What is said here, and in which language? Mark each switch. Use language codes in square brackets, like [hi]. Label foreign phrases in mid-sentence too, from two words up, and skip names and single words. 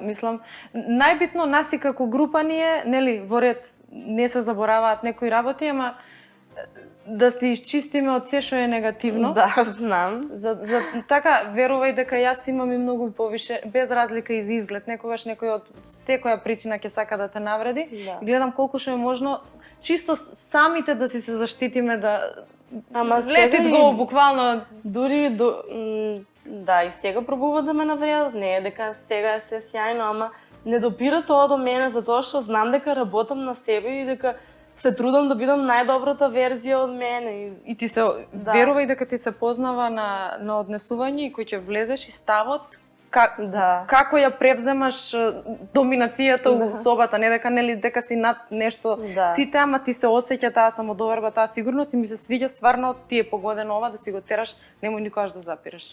[mk] Мислам, најбитно нас и како група ние, нели, во ред не се забораваат некои работи, ама да се исчистиме од се што е негативно. Да, знам. Така, верувај дека јас имам и многу повише, без разлика и за изглед. Некогаш некој од секоја причина ќе сака да те навреди. Да. Гледам колку што е можно, чисто самите да си се заштитиме, да [en] let it go, [mk] буквално. Дури, да, и сега пробуваат да ме навредат. Не е дека сега е се сјајно, ама не допира тоа до мене, затоа што знам дека работам на себе и дека се трудам да бидам најдобрата верзија од мене. И ти се верувај дека ти се познава на однесување и кој ќе влезеш и ставот, како ја превземаш доминацијата у собата, не дека си над нешто сите, ама ти се осеќа таа самодоверба, таа сигурност и ми се свиѓа стварно ти е погодено ова да си го тераш, немој никогаш да запираш.